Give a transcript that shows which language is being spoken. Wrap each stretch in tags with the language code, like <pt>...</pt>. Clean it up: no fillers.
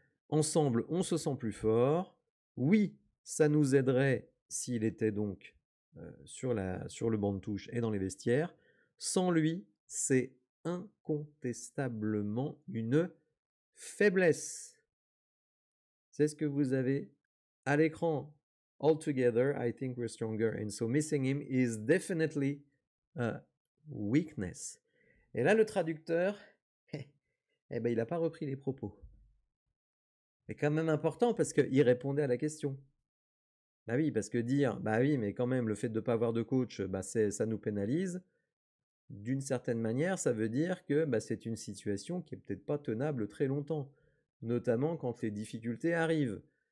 <fr>Ensemble, on se sent plus fort. Oui, ça nous aiderait s'il était donc sur le banc de touche et dans les vestiaires. Sans lui, c'est incontestablement une Faiblesse, c'est ce que vous avez à l'écran.</fr> <en>Altogether, I think we're stronger, and so missing him is definitely a weakness.</en> <fr>Et là, le traducteur, eh ben, il n'a pas repris les propos. C'est quand même important parce qu'il répondait à la question. Bah oui, parce que dire, bah oui, mais quand même, le fait de ne pas avoir de coach, bah ça nous pénalise. D'une certaine manière, ça veut dire que bah, c'est une situation qui est peut-être pas tenable très longtemps, notamment quand les difficultés arrivent.</fr>